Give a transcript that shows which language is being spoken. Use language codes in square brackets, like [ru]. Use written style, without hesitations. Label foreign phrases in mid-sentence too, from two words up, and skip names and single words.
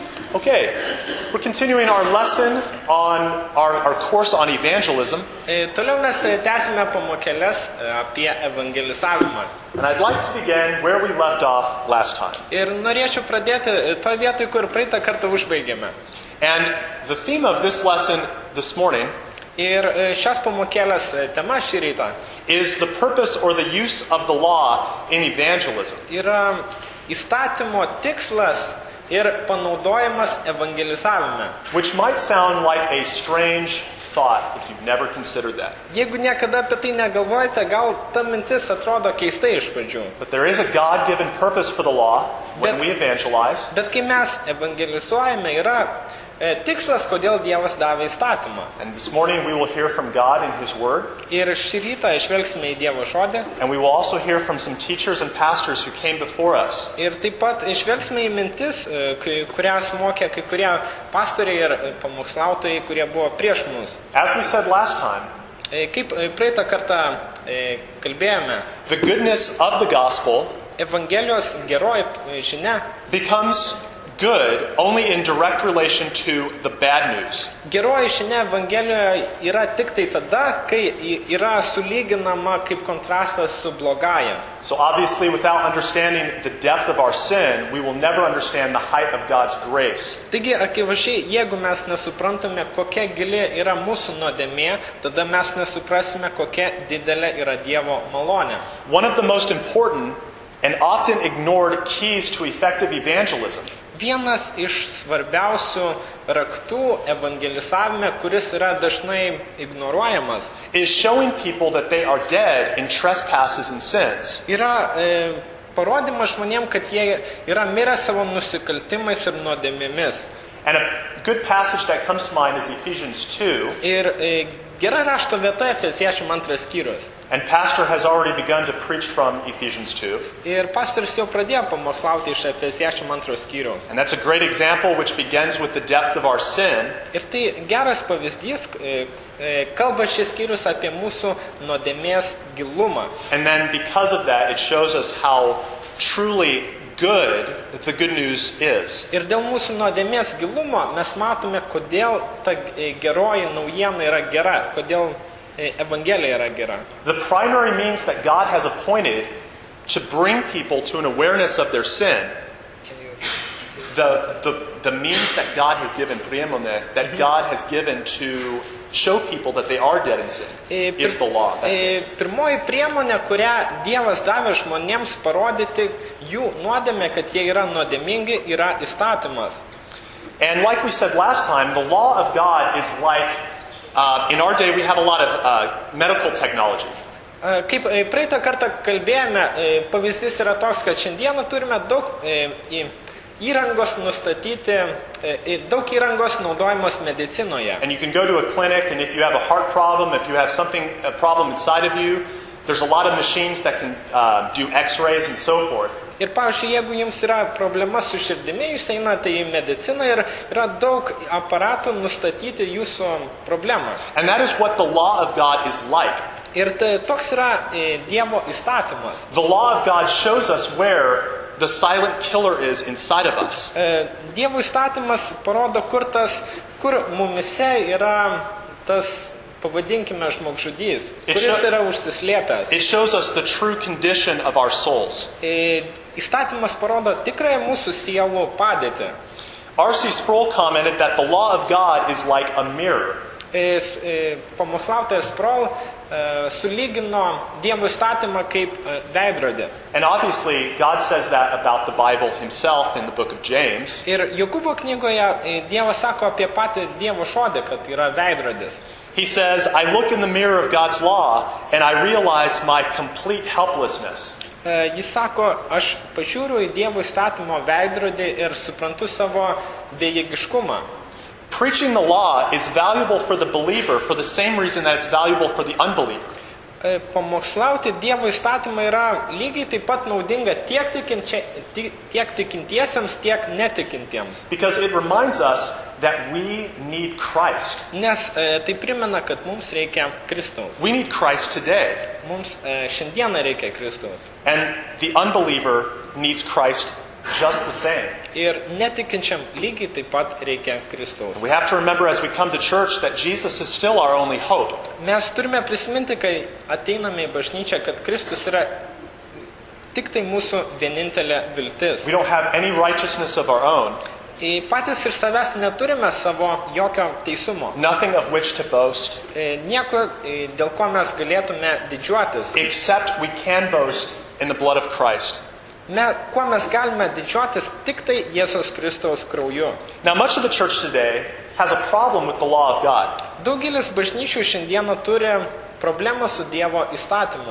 [en] Okay, we're continuing our lesson on our course on evangelism. [lt] Toliau mes tęsime pamokėles apie evangelizavimą. [en] And I'd like to begin where we left off last time. [lt] Ir norėčiau pradėti toje vietoje, kur praeitą kartą užbaigėme. [en] And the theme of this lesson this morning [lt] Ir šios pamokėlės tema šį rytą [en] is the purpose or the use of the law in evangelism. [lt] yra įstatymo tikslas ir panaudojimas evangelizavime. [en] Which might sound like a strange thought if you've never considered that. [lt] Jeigu niekada apie tai negalvojate, gal ta mintis atrodo keistai iš pradžių. [en] But there is a God-given purpose for the law when we evangelize. [lt] Bet kai mes evangelizuojame, yra tikslas, kodėl Dievas davė įstatymą. [en] And this morning we will hear from God in His Word. [lt] Ir šį rytą išvelgsime į Dievo žodį. [en] And we will also hear from some teachers and pastors who came before us. [lt] Ir taip pat išvelgsime į mintis, kurias mokė kai kurie pastoriai ir pamokslautojai, kurie buvo prieš mus. [en] As we said last time, [lt] Kaip praeitą kartą kalbėjome, [en] the goodness of the gospel [lt] Evangelijos geroji žinia [en] becomes good only in direct relation to the bad news. [lt] Geroji žinia Evangelijoje yra tik tai tada, kai yra sulyginama kaip kontrastas su blogaja. [en] So obviously without understanding the depth of our sin, we will never understand the height of God's grace. [lt] Taigi, akivaizdžiai, jeigu mes nesuprantame, kokia gili yra mūsų nuodėmė, tada mes nesuprasime, kokia didelė yra Dievo malonė. [en] One of the most important and often ignored keys to effective evangelism [lt] Vienas iš svarbiausių raktų evangelizavime, kuris yra dažnai ignoruojamas, [en] is showing people that they are dead in trespasses and sins. [lt] yra parodymas žmonėms, kad jie yra mirę savo nusikaltimais ir nuodėmėmis. [en] And a good passage that comes to mind is Ephesians 2. [lt] Ir gera rašto vieta Efeziečių 2 skyrius. [en] And Pastor has already begun to preach from Ephesians 2. [lt] Ir pastorius jau pradėjo pamokslauti iš Efeziečių 2 skyriaus. [en] And that's a great example which begins with the depth of our sin. [lt] Ir tai geras pavyzdys, kalba šis skyrius apie mūsų nuodėmės gilumą. [en] And then because of that, it shows us how truly good the good news is. [lt] Ir dėl mūsų nuodėmės gilumo mes matome, kodėl ta geroji naujiena yra gera, kodėl Evangelija yra gera. [en] The primary means that God has appointed to bring people to an awareness of their sin, the means that God has given, that God has given to show people that they are dead in sin, is the law. [lt] Pirmoji priemonė, kurią Dievas davė žmonėms parodyti jų nuodėmę, kad jie yra nuodėmingi, yra įstatymas. [en] And like we said last time, the law of God is like, in our day we have a lot of medical technology. [lt] Kaip praeitą kartą kalbėjome, pavyzdys yra toks, kad šiandieną turime daug įrangos nustatyti, daug įrangos naudojamos medicinoje. [en] And you can go to a clinic, and if you have a heart problem, if you have a problem inside of you, there's a lot of machines that can do x-rays and so forth. [lt] Ir pavyzdžiui, jeigu jums yra problema su širdimi, jūs einate į mediciną ir yra daug aparatų nustatyti jūsų problemą. [en] And that is what the law of God is like. [lt] Ir toks yra Dievo įstatymas. [en] The law of God shows us where the silent killer is inside of us. [lt] Dievo įstatymas parodo, kur mumise yra tas, pavadinkime, žmogžudys, kuris yra užsislėpęs. [en] It shows us the true condition of our souls. [lt] Įstatymas parodo tikrąją mūsų sielų padėtį. [en] R.C. Sproul commented that the law of God is like a mirror. [lt] Pamokslautojas Sproul sulygino Dievo įstatymą kaip veidrodį. [en] And obviously God says that about the Bible himself in the book of James. [lt] Ir Jokūbo knygoje Dievas sako apie patį Dievo žodį, kad yra veidrodis. [en] He says, I look in the mirror of God's law and I realize my complete helplessness. [lt] Jis sako, aš pažiūriu į Dievo įstatymo veidrodį ir suprantu savo bejėgiškumą. [en] Preaching the law is valuable for the believer for the same reason that it's valuable for the unbeliever. [lt] Pamokslauti Dievo įstatymą yra lygiai taip pat naudinga tiek tikintiesiems, tiek netikintiems. [en] Because it reminds us that we need Christ. [lt] Nes tai primena, kad mums reikia Kristaus. [en] We need Christ today. [lt] Mums šiandieną reikia Kristaus. [en] And the unbeliever needs Christ just the same. [lt] Ir netikinčiam lygiai taip pat reikia Kristaus. [en] We have to remember as we come to church that Jesus is still our only hope. [lt] Mes turime prisiminti, kai ateiname į bažnyčią, kad Kristus yra tik tai mūsų vienintelė viltis. [en] We don't have any righteousness of our own, [lt] Patys iš savęs neturime savo jokio teisumo. [en] nothing of which to boast, [lt] Nieko, dėl ko mes galėtume didžiuotis. [en] except we can boast in the blood of Christ. [lt] Kuo mes galime didžiuotis, tik tai Jėzaus Kristaus krauju. [en] Now, much of the church today has a problem with the law of God, [lt] Daugelis bažnyčių šiandieną turi problemą su Dievo įstatymu.